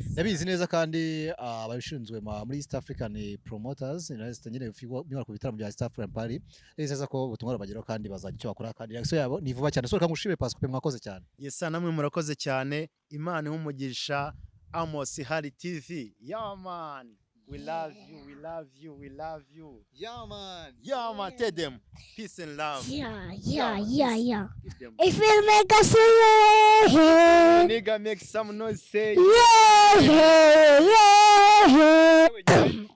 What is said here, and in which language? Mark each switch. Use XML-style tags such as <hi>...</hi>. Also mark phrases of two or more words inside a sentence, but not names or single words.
<rw>Ndabizi neza kandi, ah, ababishinzwe ma-, muri East African Promoters, na East, nyine, niba ku bitaramo bya East African Party, ndabizi neza ko ubutumwa burabageraho kandi bazagira icyo bakora, kandi reaction yabo ni vuba cyane. So, reka ngushimire Pasco pe, mwakoze cyane.</rw> <en>Yes, sir,</en> <rw>namwe murakoze cyane. Imana ihe umugisha. Amos Hari T V.</rw> <en>Yeah, man. We love you, we love you, we love you. Yeah, man. Yeah, man. Tell them peace and love. Yeah, yeah, Yeah, yeah, peace. yeah. Give them If we make us yeah, yeah. Nigga, make some noise, say Yeah, yeah, yeah, yeah.</en>